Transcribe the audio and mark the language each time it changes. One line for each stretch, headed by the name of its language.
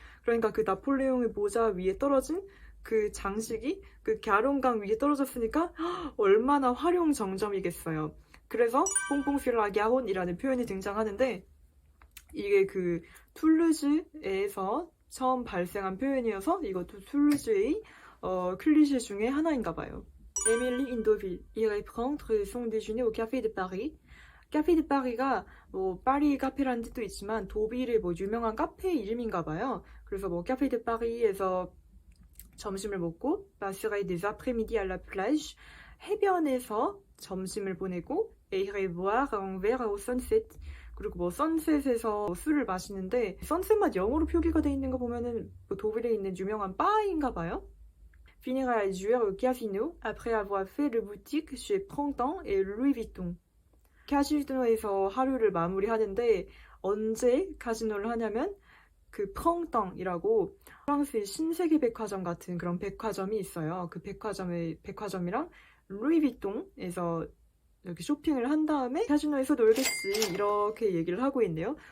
Korean: 그러니까 그 나폴레옹의 모자 위에 떨어진 그 장식이 그 갸론강 위에 떨어졌으니까 얼마나 활용 정점이겠어요. 그래서 뽕뽕 sur 갸론이라는 표현이 등장하는데 이게 그 툴루즈에서 처음 발생한 표현이어서 이것도 툴루즈의 클리셰 중에 하나인가 봐요.
French: Émilie Indoville irait prendre son déjeuner au Café de Paris.
Korean: Café de Paris가 뭐 파리 카페라는 뜻도 있지만 도빌의 뭐 유명한 카페 이름인가 봐요. 그래서 뭐 Café de Paris에서 점심을 먹고
French: passerait des après-midi à la plage.
Korean: 해변에서 점심을 보내고
French: et irait boire un verre au sunset.
Korean: 그리고 뭐 선셋에서 술을 마시는데 선셋만 영어로 표기가 돼 있는 거 보면은 뭐 도빌에 있는 유명한 바인가 봐요.
French: Finira à jouer au casino après avoir fait le boutique chez Printemps et Louis Vuitton.
Korean: 카지노에서 하루를 마무리하는데 언제 카지노를 하냐면 그 프랑땅이라고 프랑스의 신세계 백화점 같은 그런 백화점이 있어요. 그 백화점이랑 루이비통에서 이렇게 쇼핑을 한 다음에 카지노에서 놀겠지 이렇게 얘기를 하고 있네요.